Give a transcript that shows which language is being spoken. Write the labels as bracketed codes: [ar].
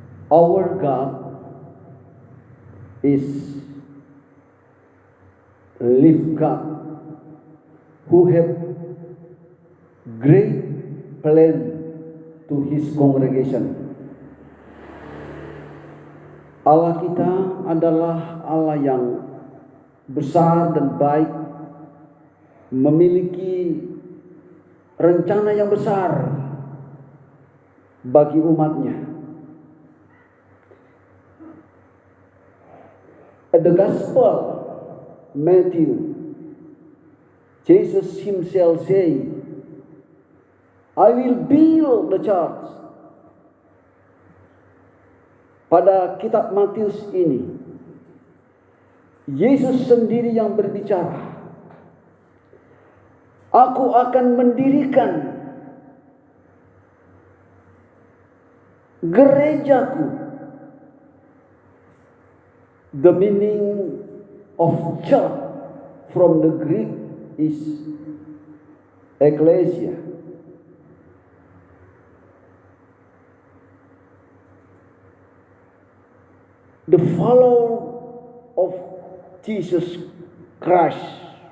[en] Our God is live God who have great plan to his congregation. [id] Allah kita adalah Allah yang besar dan baik, memiliki rencana yang besar bagi umatnya. [en] At the Gospel Matthew, Jesus himself say, I will build the church. [id] Pada kitab Matius ini, Yesus sendiri yang berbicara. Aku akan mendirikan gerejaku. [en] The meaning of church from the Greek is ecclesia. The follower of Jesus Christ.